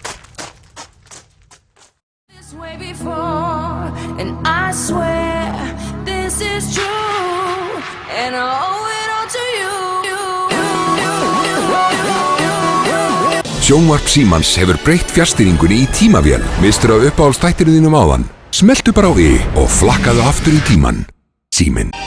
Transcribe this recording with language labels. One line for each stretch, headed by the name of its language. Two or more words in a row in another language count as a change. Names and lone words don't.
English: This way before, and I swear this is true, and I owe it all to you.
Icelandic: Sjónvarp Símans hefur breytt fjarstýringunni í tímavél. Mistur af uppáhaldsþættinum þínum áðan? Smelltu bara á I og flakkaðu aftur í tíman. Síminn.